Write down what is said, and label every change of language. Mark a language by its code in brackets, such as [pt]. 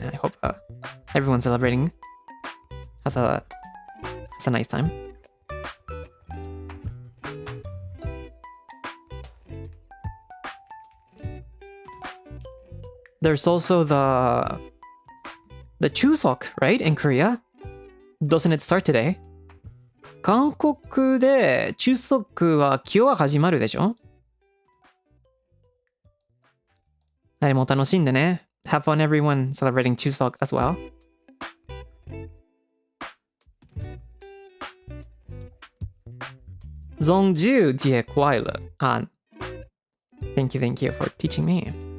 [en] I hope everyone celebrating has a nice time. There's also the Chuseok, right? In Korea. Doesn't it start today? [ja] 韓国でChuseokは今日始まるでしょ？誰も楽しんでね。 [en] Have fun everyone celebrating Chuseok as well. [zh] Zongju Jie Kuaila. [en] Thank you for teaching me.